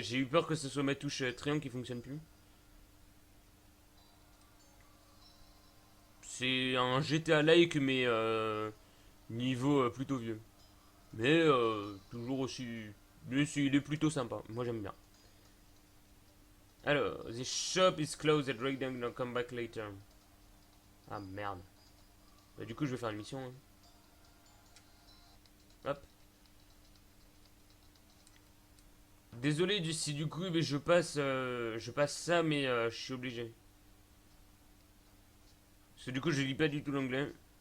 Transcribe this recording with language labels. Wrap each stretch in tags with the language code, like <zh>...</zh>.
<fr>J'ai eu peur que ce soit ma touche triangle qui fonctionne plus. C'est un GTA-like, mais niveau plutôt vieux. Mais toujours aussi. Mais il est plutôt sympa. Moi, j'aime bien.</fr> <en>Alors, the shop is closed at Breakdown, don't come back later.</en> <fr>Ah merde. Bah, du coup, je vais faire une mission, hein. Hop. Désolé si du coup je passe ça, mais je suis obligé. Parce que du coup, je lis pas du tout l'anglais.</fr>